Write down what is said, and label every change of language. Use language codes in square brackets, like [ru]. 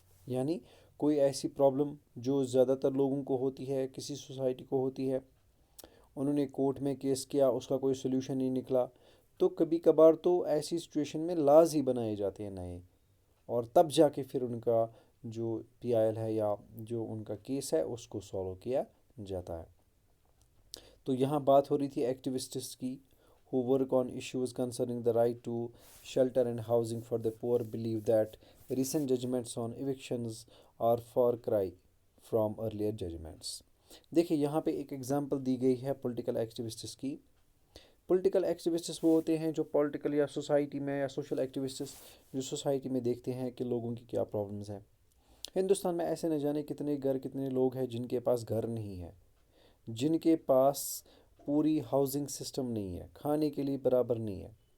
[ur] یعنی کوئی ایسی پرابلم جو زیادہ تر لوگوں کو ہوتی ہے، کسی سوسائٹی کو ہوتی ہے، انہوں نے کورٹ میں کیس کیا، اس کا کوئی سلوشن نہیں نکلا، تو کبھی کبھار تو ایسی سچویشن میں لاز ہی بنائے جاتے ہیں نئے، اور تب جا کے پھر ان کا جو PIL ہے یا جو ان کا کیس ہے اس کو سالو کیا جاتا ہے. تو یہاں بات ہو رہی تھی ایکٹیوسٹس کی [en] who work on issues concerning the right to shelter and housing for the poor believe that recent judgments on evictions are far cry from earlier judgments. [ur] دیکھیں یہاں پہ ایک ایگزامپل دی گئی ہے پولیٹیکل ایکٹیوسٹس کی. پولیٹیکل ایکٹیوسٹس وہ ہوتے ہیں جو پولیٹیکل یا سوسائٹی میں یا سوشل ایکٹیوسٹس جو سوسائٹی میں دیکھتے ہیں کہ لوگوں کی کیا پرابلمز ہیں. ہندوستان میں ایسے نہ جانے کتنے کتنے لوگ ہیں جن کے پاس گھر نہیں ہے، جن کے پاس پوری ہاؤسنگ سسٹم نہیں ہے، کھانے کے لیے برابر نہیں ہے.